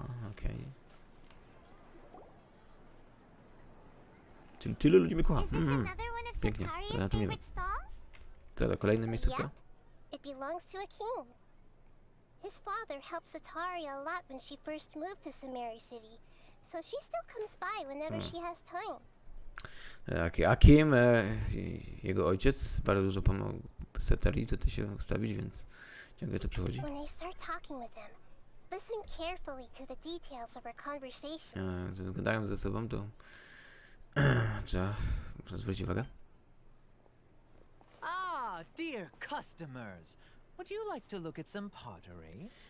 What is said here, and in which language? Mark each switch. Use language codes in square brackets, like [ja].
[pl] Okej. Czyli tylu ludzi mnie kocha. Pięknie, to na tym nie wiem. Co to, kolejne miejsce? [en] Yep. It belongs to a king. His father helped Sataria a lot when she first moved to Sumeri City, so she still comes by whenever she has time. [pl] A Kim, jego ojciec, bardzo dużo pomógł Setarii tutaj się ustawić, więc ciągle to przechodzi. [en] When I start talking with him, listen carefully to the details of our conversation. [pl] Gadają ze sobą, to trzeba zwrócić uwagę. [en] Ah, dear customers, would you like to look at some pottery?